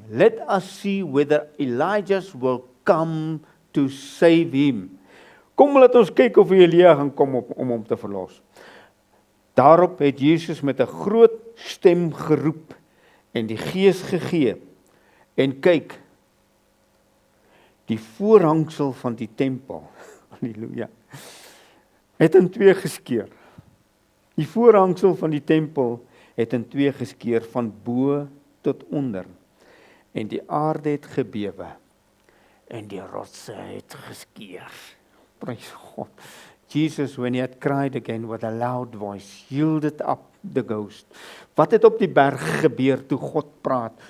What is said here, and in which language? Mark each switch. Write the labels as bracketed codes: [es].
[en] Let us see whether Elijah will come to save him. [af] Kom, laat ons kyk of Elia gaan kom om hom te verlos. Daarop het Jesus met 'n groot stem geroep en die Gees gegee. En kyk, die voorhangsel van die tempel, halleluja, het in twee geskeur. Die voorhangsel van die tempel het in twee geskeur van bo tot onder. En die aarde het gebewe en die rotse het geskeur. Prys God. [en] Jesus, when he had cried again with a loud voice, yielded up the ghost. [af] Wat het op die berg gebeur toe God praat?